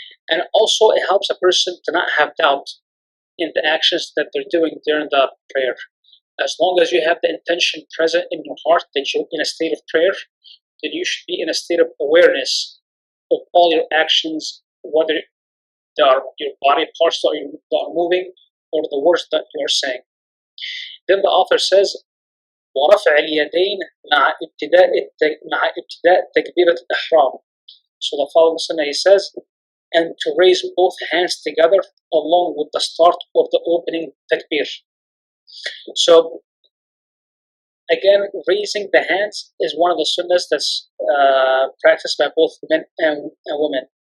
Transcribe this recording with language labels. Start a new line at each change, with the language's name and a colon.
English: And also it helps a person to not have doubt in the actions that they're doing during the prayer. As long as you have the intention present in your heart that you're in a state of prayer, then you should be in a state of awareness of all your actions, whether they are your body parts that are moving or the words that you are saying. Then the author says,
Arabic: وَرَفْعِ الْيَدَيْنِ مع ابتداء تكبيرة الإحرام.
English: So the following sunnah he says, and to raise both hands together along with the start of the opening takbir. So again, raising the hands is one of the sunnahs that's practiced by both men and women.